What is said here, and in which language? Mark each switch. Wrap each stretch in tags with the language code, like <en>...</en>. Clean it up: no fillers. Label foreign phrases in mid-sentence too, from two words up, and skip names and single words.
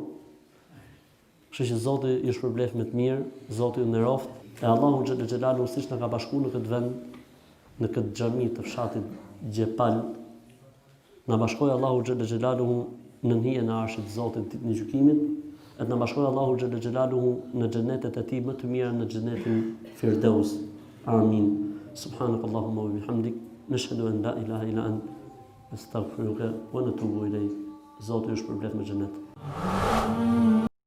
<sq>Kështu që Zoti ju shpërbleft me të mirë, Zoti ju nderoft, e Allahu</sq> <ar>جل جلاله</ar> <sq>siç na ka bashkuar në këtë vend, në këtë xhami të fshatit Gjepal, na bashkoi Allahu</sq> <ar>جل جلاله</ar> <sq>në hijen e arshit të Zotit ditën e gjykimit, e të na bashkoi Allahu</sq> <ar>جل جلاله</ar> <sq>në xhenetet e tij më të mira, në xhenetin Firdaus. Amin.</sq> <ar>سبحانك اللهم وبحمدك، نشهد أن لا إله إلا أنت، أستغفرك ونتوب إليك.</ar> <sq>Zoti ju shpërblet me xhenet.</sq>